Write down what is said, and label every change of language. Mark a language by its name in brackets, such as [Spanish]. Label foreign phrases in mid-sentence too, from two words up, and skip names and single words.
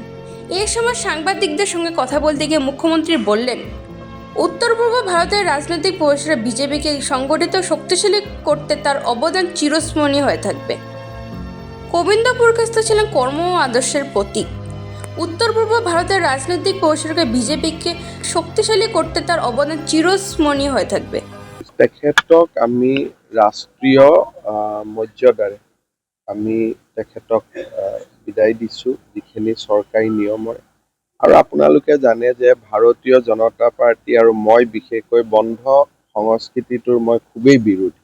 [Bangla] এই সময় সাংবাদিকদের সঙ্গে কথা বলতে গিয়ে মুখ্যমন্ত্রী বললেন, উত্তর পূর্ব ভারতের রাজনৈতিক পরিসরে বিজেপিকে সংগঠিত শক্তিশালী করতে তার অবদান চিরস্মরণীয় হয়ে থাকবে। গোবিন্দপুরকাস্তে ছিলেন কর্ম ও আদর্শের প্রতীক। উত্তর পূর্ব ভারতের রাজনৈতিক পরিসরকে বিজেপিকে শক্তিশালী করতে তার অবদান চিরস্মরণীয় হয়ে থাকবে। [Assamese] তেখেতক আমি ৰাষ্ট্ৰীয় মৰ্যাদাৰে আমি তেখেতক বিদায় দিছোঁ, যিখিনি চৰকাৰী নিয়মৰে। আৰু আপোনালোকে জানে যে ভাৰতীয় জনতা পাৰ্টি আৰু মই বিশেষকৈ বন্ধ সংস্কৃতিটোৰ মই খুবেই বিৰোধী।